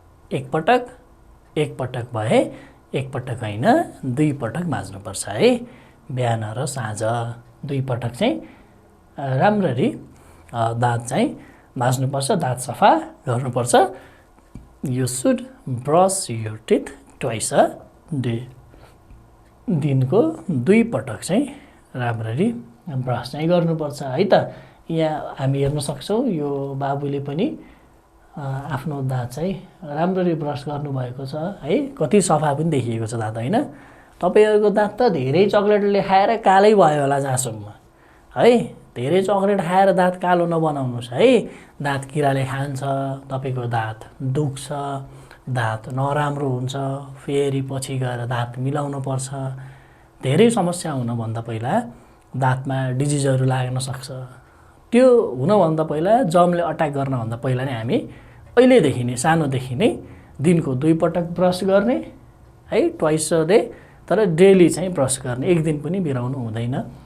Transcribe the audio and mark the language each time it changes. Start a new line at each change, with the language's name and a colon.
Nepali: एकपटक भए एकपटक होइन, 2 पटक माझ्नुपर्छ है। बिहान र साँझ 2 पटक चाहिँ राम्ररी दाँत चाहिँ माझ्नुपर्छ, दाँत सफा गर्नुपर्छ।
English: You should brush your teeth twice a day.
Nepali: दिनको 2 पटक चाहिँ राम्ररी ब्रस चाहिँ गर्नुपर्छ है त। यहाँ हामी हेर्न सक्छौँ, यो बाबुले पनि आफ्नो दाँत चाहिँ राम्ररी ब्रस गर्नुभएको छ है। कति सफा पनि देखिएको छ दाँत होइन। तपाईँहरूको दाँत त धेरै चक्लेटले खाएर कालै भयो होला जहाँसम्म है। धेरै चक्लेट खाएर दाँत कालो नबनाउनुहोस् है। दाँत किराले खान्छ, तपाईँको दाँत दुख्छ, दाँत नराम्रो हुन्छ, फेरि पछि गएर दाँत मिलाउनु पर्छ। धेरै समस्या हुनुभन्दा पहिला दाँतमा डिजिजहरू लाग्न सक्छ। त्यो हुनभन्दा पहिला, जर्मले अट्याक गर्नभन्दा पहिला नै हामी अहिलेदेखि नै, सानोदेखि नै दिनको 2 पटक ब्रस गर्ने है,
English: twice a day,
Nepali: तर डेली चाहिँ ब्रस गर्ने, एक दिन पनि बिराउनु हुँदैन।